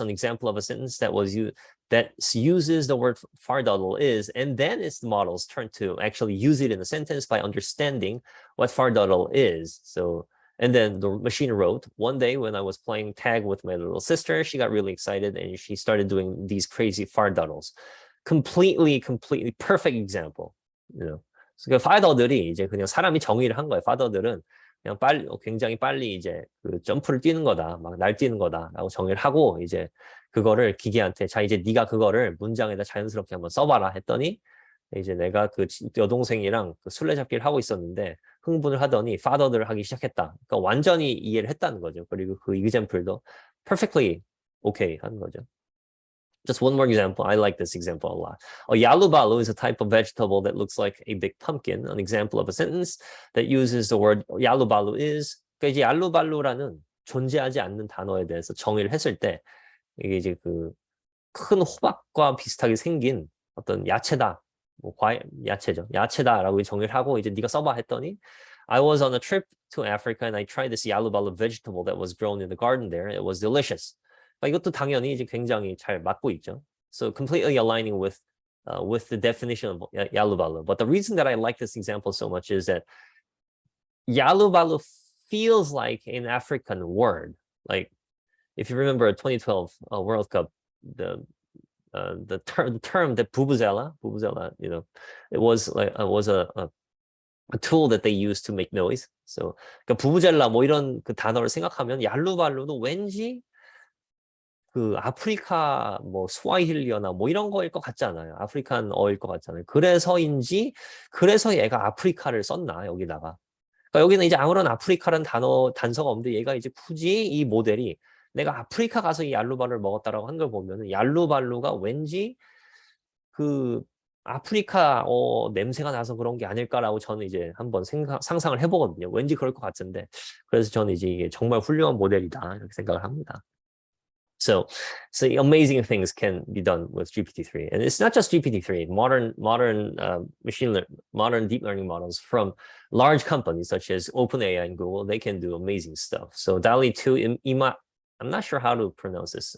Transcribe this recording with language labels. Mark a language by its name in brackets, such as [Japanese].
[English] An example of a sentence that uses the word fardal is, and then it's the model's turn to actually use it in a sentence by understanding what fardal is. So, and then the machine wrote, one day when I was playing tag with my little sister, she got really excited and she started doing these crazy fardaddles. Completely perfect example. You know, so [Korean] 그 파더들이 이제 그냥 사람이 정의를 한 거예요. 파더들은 그냥 굉장히 빨리 이제 그 점프를 뛰는 거다, 막 날뛰는 거다라고 정의를 하고 이제 그거를 기계한테 자 이제 네가 그거를 문장에다 자연스럽게 한번 써봐라 했더니 이제 내가 그 여동생이랑 그 술래잡기를 하고 있었는데 흥분을 하더니 father를 하기 시작했다. 그러니까 완전히 이해를 했다는 거죠. 그리고 그 example도 [English] perfectly okay [Korean] 하는 거죠. [English] Just one more example. I like this example a lot. A yalubalu is a type of vegetable that looks like a big pumpkin. An example of a sentence that uses the word yalubalu is. [Korean] 그러니까 이제 야루발루라는 존재하지 않는 단어에 대해서 정의를 했을 때 이게 이제 그 큰 호박과 비슷하게 생긴 어떤 야채다. 뭐 야채죠. 야채다라고 정의를 하고 이제 네가 써봐 했더니 [English] I was on a trip to Africa and I tried this yalubalu vegetable that was grown in the garden there. It was delicious. [Korean] 이것도 당연히 이제 굉장히 잘 맞고 있죠. [English] So completely aligning with the definition of yalubalu. But the reason that I like this example so much is that yalubalu feels like an African word. Like if you remember 2012 World Cup, the term that vuvuzela, you know, it was a tool that they used to make noise. So [Korean] 그러니까 부부젤라 뭐 이런 그 단어를 생각하면 얄루발루도 왠지 그 아프리카 뭐 스와힐리어나 뭐 이런 거일 것 같지 않아요? 아프리칸 어일 것 같잖아요. 그래서 얘가 아프리카를 썼나 여기다가. 그러니까 여기는 이제 아무런 아프리카라는 단서가 없는데 얘가 이제 굳이 이 모델이 내가 아프리카 가서 이 얄루발루를 먹었다라고 한 걸 보면은 얄루발루가 왠지 그 아프리카 냄새가 나서 그런 게 아닐까라고 저는 이제 한번 상상을 해보거든요. 왠지 그럴 것 같은데 그래서 저는 이제 이게 정말 훌륭한 모델이다 이렇게 생각을 합니다. [English] So amazing things can be done with GPT-3, and it's not just GPT-3. Modern deep learning models from large companies such as OpenAI and Google, they can do amazing stuff. So DALL-E 2, I'm not sure how to pronounce this.